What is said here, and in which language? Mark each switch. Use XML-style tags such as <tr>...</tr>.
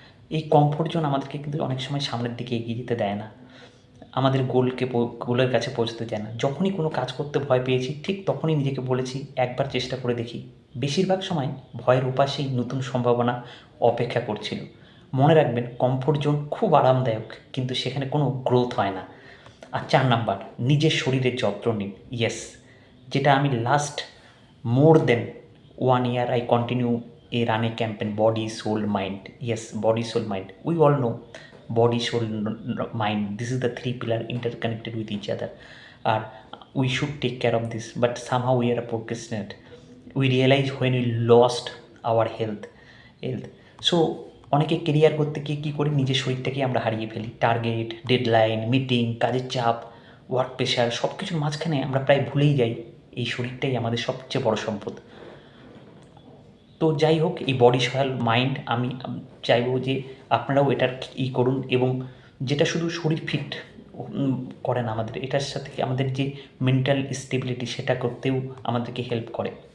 <bn>এই comfort zone আমাদেরকে কিন্তু অনেক সময় সামনের দিকে এগিয়ে যেতে দেয় না, আমাদের গোলের কাছে পৌঁছতে চায় না। যখনই কোনো কাজ করতে ভয় পেয়েছি ঠিক তখনই নিজেকে বলেছি একবার চেষ্টা করে দেখি। বেশিরভাগ সময় ভয়ের উপাসেই নতুন সম্ভাবনা অপেক্ষা করছিল। মনে রাখবেন কমফোর্ট জোন খুব আরামদায়ক, কিন্তু সেখানে কোনো গ্রোথ হয় না। আর 4 নাম্বার, নিজের শরীরের যত্ন নিন।</bn> <en>yes,</en> <bn>যেটা আমি</bn> <en>Last more than 1 year I continue a running campaign, body soul mind. Yes, body soul mind, we all know body soul mind, this is the 3 pillar interconnected with each other. Or we should take care of this, but somehow we are a procrastinate. We realize when we lost our health.</en> <bn>So অনেকে career করতে গিয়ে কী করি, নিজের শরীরটাকেই আমরা হারিয়ে ফেলি। Target, deadline, meeting, কাজের চাপ, ওয়ার্ক প্রেশার সব কিছুর মাঝখানে আমরা প্রায় ভুলেই যাই এই শরীরটাই আমাদের সবচেয়ে বড় সম্পদ। তো যাই হোক, এই বডি সয়াল মাইন্ড আমি চাইবো যে আপনারাও এটার করুন, এবং যেটা শুধু শরীর ফিট করে না, আমাদের এটার সাথে আমাদের যে মেন্টাল স্টেবিলিটি সেটা করতেও আমাদেরকে হেল্প করে।</bn>